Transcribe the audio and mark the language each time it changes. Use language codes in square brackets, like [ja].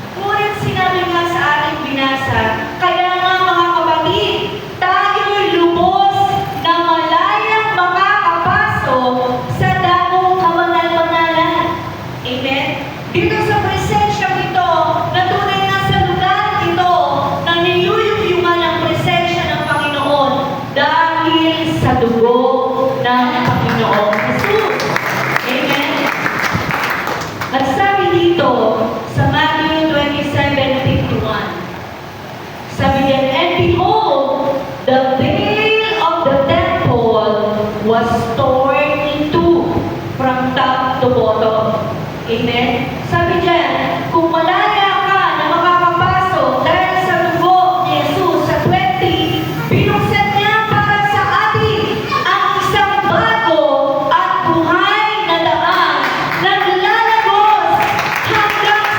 [tl] Ngunit sinabi nga sa ating binasa, kaya nga mga kapatid, tayo'y lubos na malayang makakapasok sa dakong kabanal-banalan. Amen? Dito sa presensya nito, na tunay na sa lugar ito, na niyuyuyungan ang presensya ng Panginoon dahil sa dugo ng Panginoon Jesus. Amen? At sabi dito, sa Matthew 27:51, sabi niya, [en] and behold, the veil of the temple was torn in two from top to bottom. Amen? [tl] Sabi diyan, kung malaya ka na makakapasok dahil sa dugo ni Jesus sa 20, binuksan niya para sa atin ang isang bago at buhay na daan na lalagos hanggang